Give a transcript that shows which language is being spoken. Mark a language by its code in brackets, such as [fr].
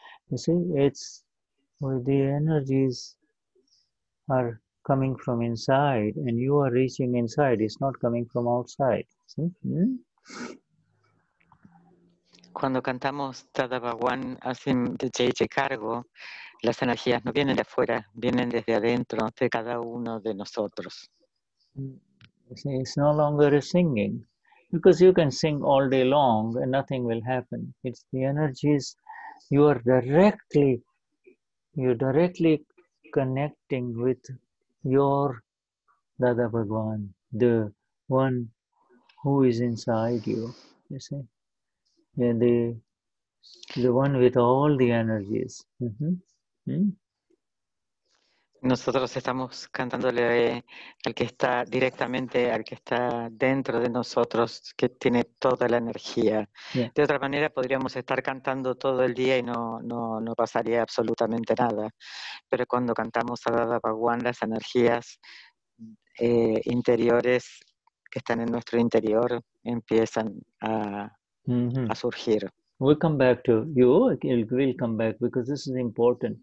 [en] You see, it's the energies are coming from inside, and you are reaching inside. It's not coming from outside. See? [es] Cuando cantamos Dada Bhagwan Asim de cargo, las energías no vienen de afuera, vienen desde adentro de cada uno de nosotros. [en] It's no longer a singing, because you can sing all day long and nothing will happen. It's the energies you're directly connecting with your Dada Bhagwan, the one who is inside you. You see, yeah, the one with all the energies. [es] Nosotros estamos cantándole al que está directamente, al que está dentro de nosotros, que tiene toda la energía. [en] Yeah. [es] De otra manera podríamos estar cantando todo el día y no pasaría absolutamente nada. Pero cuando cantamos a Dada Bhagwan, las energías interiores que están en nuestro interior empiezan a surgir. [en] We'll come back to you. We'll come back because this is important.